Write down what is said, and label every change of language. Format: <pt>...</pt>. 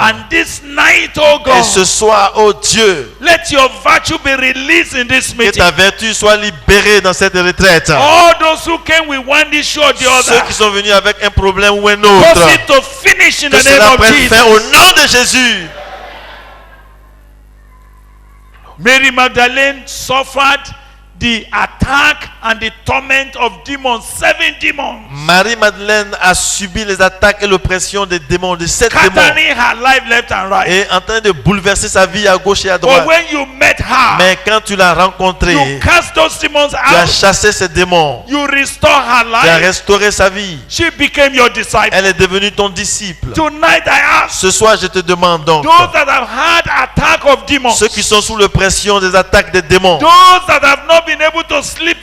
<en>And this night, oh</en> <fr>Et ce</fr> <en>God,</en> <fr>soir, oh Dieu,</fr> <en>let your virtue be released in this</en> <fr>que</fr> <en>meeting.</en> <fr>ta vertu soit libérée dans cette retraite.</fr> <en>All those who came with one issue or the</en> <fr>Ceux</fr> <en>other,</en> <fr>qui sont venus avec un problème ou un</fr> <en>cause</en> <fr>autre,</fr> <en>it to finish in</en> <fr>que</fr> <en>the</en> <fr>cela</fr> <en>name of</en> <fr>prenne fin au</fr> <en>Jesus.</en> <fr>nom de Jésus.</fr> <en>Mary Magdalene suffered the attack and the torment of demons, 7 demons,</en> <fr>Marie-Madeleine a subi les attaques et l'oppression des démons, de 7 démons,</fr> <en>scattering her life left and right.</en> <fr>et en train de bouleverser sa vie à gauche et à</fr> <en>But</en> <fr>droite.</fr> <en>when you met her,</en> <fr>Mais quand tu l'as rencontrée,</fr> <en>you cast those demons</en> <fr>tu as</fr> <en>out,</en> <fr>chassé ces démons,</fr> <en>you restore her</en> <fr>tu as</fr> <en>life,</en> <fr>restauré sa vie.</fr> <en>she became your disciple.</en> <fr>Elle est devenue ton disciple.</fr> <en>Tonight I ask</en> <fr>Ce soir, je te demande donc,</fr> <en>those that have had attack of demons,</en> <fr>ceux qui sont sous l'oppression des attaques des démons,</fr> <en>those that have not been able to sleep</en>